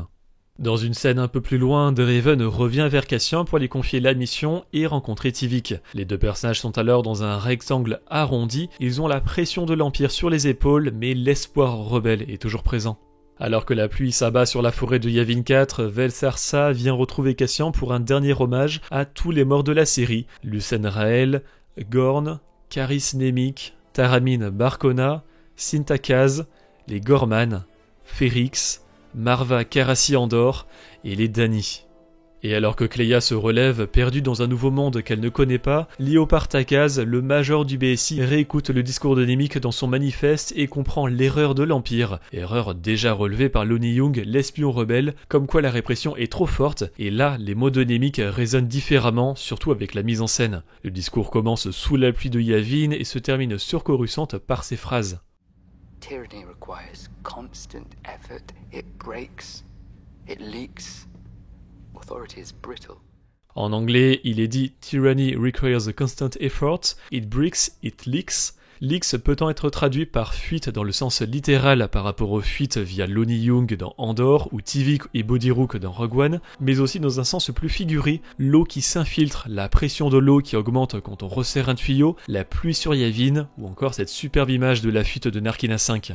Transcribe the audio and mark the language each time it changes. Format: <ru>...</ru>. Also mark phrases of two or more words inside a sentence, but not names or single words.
<fr>Dans une scène un peu plus loin, Draven revient vers Cassian pour lui confier la mission et rencontrer Tivik. Les deux personnages sont alors dans un rectangle arrondi, ils ont la pression de l'Empire sur les épaules, mais l'espoir rebelle est toujours présent. Alors que la pluie s'abat sur la forêt de Yavin 4, Vel Sarsa vient retrouver Cassian pour un dernier hommage à tous les morts de la série, Lucen Rael, Gorn, Caris Nemik, Taramine Barcona, Cinta Kaz, les Gorman, Ferrix, Marva Carassi Andor et les Dany. Et alors que Kleya se relève, perdue dans un nouveau monde qu'elle ne connaît pas, Leo Partagaz, le major du BSI, réécoute le discours de Nemik dans son manifeste et comprend l'erreur de l'Empire, erreur déjà relevée par Lonnie Young, l'espion rebelle, comme quoi la répression est trop forte, et là, les mots de Nemik résonnent différemment, surtout avec la mise en scène. Le discours commence sous la pluie de Yavin et se termine sur Coruscant par ces phrases.</fr> <en>Tyranny requires constant effort. It breaks. It leaks. Authority is brittle.</en> <fr>En anglais, il est dit «</fr> <en>Tyranny requires a constant effort, it breaks, it leaks ».</en> <fr>Leaks peut-en être traduit par fuite dans le sens littéral par rapport aux fuites via Lonnie Young dans Andor ou Tivik et Bodirook dans Rogue One, mais aussi dans un sens plus figuré, l'eau qui s'infiltre, la pression de l'eau qui augmente quand on resserre un tuyau, la pluie sur Yavin, ou encore cette superbe image de la fuite de Narkina 5.</fr>